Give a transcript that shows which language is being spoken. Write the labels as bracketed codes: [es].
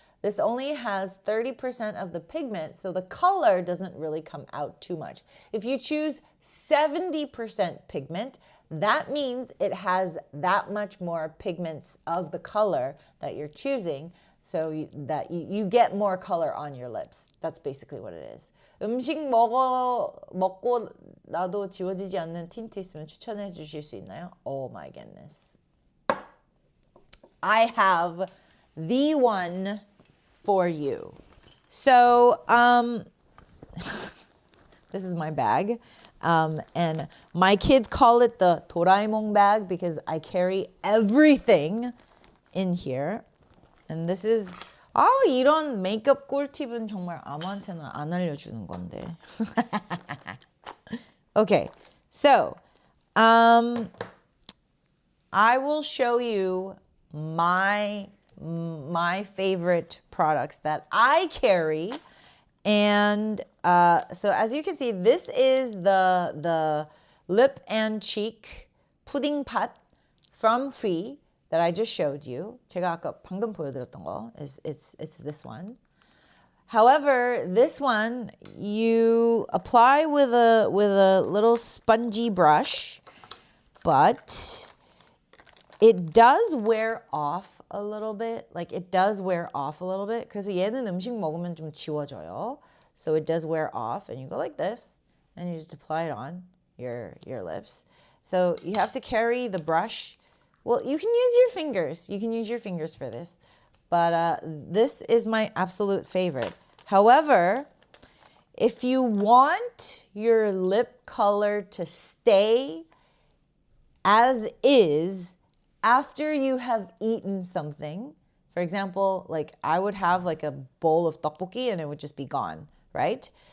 [en] This only has 30% of the pigment, so the color doesn't really come out too much. If you choose 70% pigment, that means it has that much more pigments of the color that you're choosing, so you get more color on your lips. That's basically what it is. [ko] 음식 먹고 나도 지워지지 않는 틴트 있으면 추천해 주실 수 있나요? [en] Oh my goodness. I have the one for you. So, this is my bag. And my kids call it the 도라에몽 bag because I carry everything in here. And this is, [ko] 이런 메이크업 꿀팁은 정말 아무한테나 안 알려주는 건데. [en] Okay, so, I will show you my favorite products that I carry. And so as you can see, this is the lip and cheek pudding pot from Hui that I just showed you. [ko] 제가 아까 방금 보여드렸던 거 [en] it's this one. However, this one you apply with a little spongy brush, but it does wear off a little bit. Like it does wear off a little bit. [ko] 그래서 얘는 음식 먹으면 좀 지워져요. [en] So it does wear off, and you go like this, and you just apply it on your lips. So you have to carry the brush. Well, you can use your fingers. You can use your fingers for this. But this is my absolute favorite. However, if you want your lip color to stay as is after you have eaten something, for example, like I would have like a bowl of tteokbokki and it would just be gone, right?